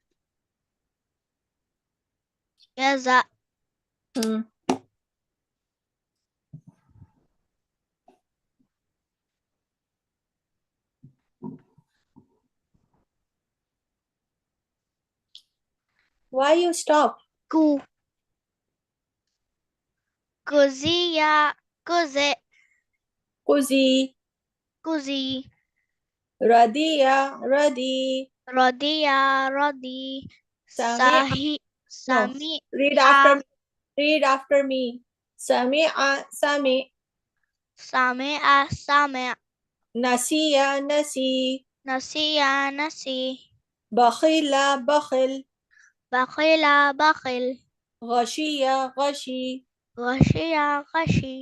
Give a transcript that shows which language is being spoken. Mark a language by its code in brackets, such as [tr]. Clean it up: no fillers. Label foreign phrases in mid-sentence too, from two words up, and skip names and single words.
[ar] Yaza. [en] Why you stop? [ar] قـ. قاضية. قاضٍ. Kuzi. Kuzi. راضية. راضٍ. راضية. راضٍ. Sami'a. Sahi. [en] No. [ar] Sami. [en] Read after me. Read after me. [ar] سامعة. سامع. سامعة. سامع'. ناسية. ناسٍ. ناسية. ناسٍ. بخيلة. بخيل. بخيلة. بخيل. غاشية. غاشٍ. غاشية. غاشٍ.